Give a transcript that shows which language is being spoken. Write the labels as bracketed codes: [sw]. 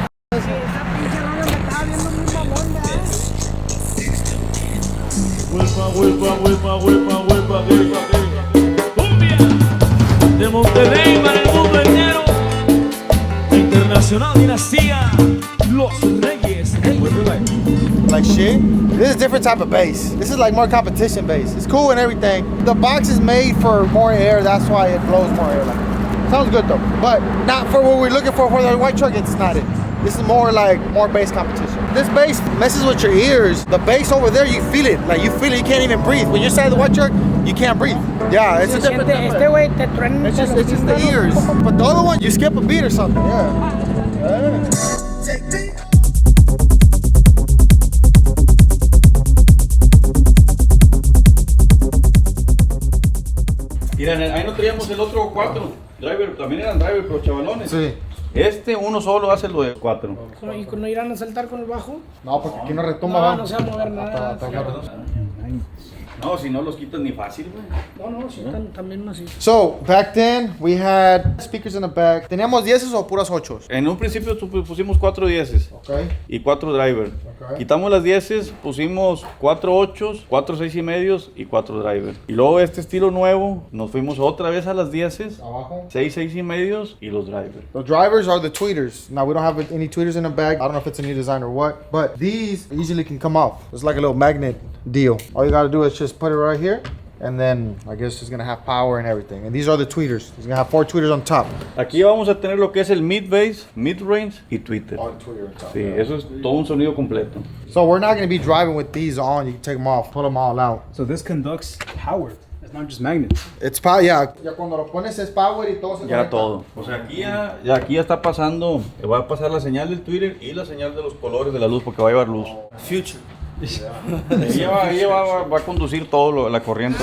[es] Sí, esa pinche rola me estaba viendo muy mamón, ¿verdad? Cumbia de Monterrey para el mundo entero. Internacional Dinastía, los Reyes. [en] Like shit? This is a different type of bass. This is like more competition bass. It's cool and everything. The box is made for more air. That's why it blows more air. Like, sounds good though, but not for what we're looking for the white truck. It's not it. This is more like more bass competition. This bass messes with your ears. The bass over there, you feel it. Like you feel it, you can't even breathe. When you're inside the white truck, you can't breathe. Yeah, it's a different. It's just the ears. But the other one, you skip a beat or something. Yeah. [es] Miren, ahí no teníamos el otro 4 driver, también eran driver, pero chavalones. Sí. Este uno solo hace lo de 4. ¿Y no irán a saltar con el bajo? No, porque aquí no retumba. No se va a mover nada. No, si no los quitas ni fácil, güey. No, sí, también así. [en] So, back then, we had speakers in the back. [es] ¿Teníamos 10 o puras 8? En un principio pusimos 4 10 [en] Okay. [es] y 4 driver. [en] Okay. [es] Quitamos las 10, pusimos 4 8, 4 6 y medios y 4 driver. Y luego este estilo nuevo, nos fuimos otra vez a las 10, Abajo. 6 6 y medios y los driver. [en] The drivers are the tweeters. Now, we don't have any tweeters in the back. I don't know if it's a new design or what, but these usually can come off. It's like a little magnet deal. All you gotta do is just put it right here, and then I guess it's gonna have power and everything. And these are the tweeters. It's gonna have 4 tweeters on top. [es] Aquí vamos a tener lo que es el mid bass, mid range y tweeter. [en] On tweeter on top. [es] Sí, eso es todo un sonido completo. [en] So we're not gonna be driving with these on. You can take them off, pull them all out. So this conducts power. It's not just magnets. It's power, yeah. [es] Ya cuando lo pones es power y todo se Ya conecta. todo. O sea, aquí ya está pasando, va a pasar la señal del tweeter y la señal de los colores de la luz porque va a llevar luz. [en] Future. [es] Ella va a conducir todo la corriente.